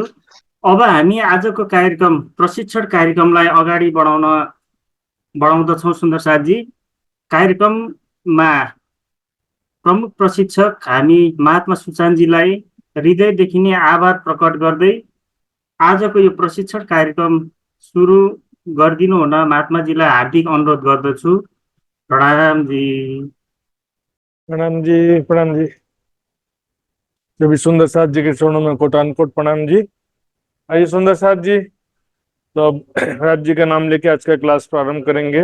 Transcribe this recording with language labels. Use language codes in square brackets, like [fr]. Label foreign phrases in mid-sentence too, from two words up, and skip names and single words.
[ne] अब हामी आजको कार्यक्रम प्रशिक्षण कार्यक्रमलाई अगाडि बढाउँदछौँ। सुन्दर साथजी, कार्यक्रममा प्रमुख प्रशिक्षक हामी महात्मा सुशान्तजीलाई हृदयदेखि नै आभार प्रकट गर्दै आजको यो प्रशिक्षण कार्यक्रम सुरु गरिदिनु हुन महात्माजीलाई हार्दिक अनुरोध गर्दछु। प्रणाम जी। प्रणाम जी। प्रणाम जी। [hi] सभी सुंदर साथ जी के चरणों में कोटान कोट प्रणाम जी। आइए सुंदर साथ जी, तो अब राज जी का नाम लेके आज का क्लास प्रारंभ करेंगे।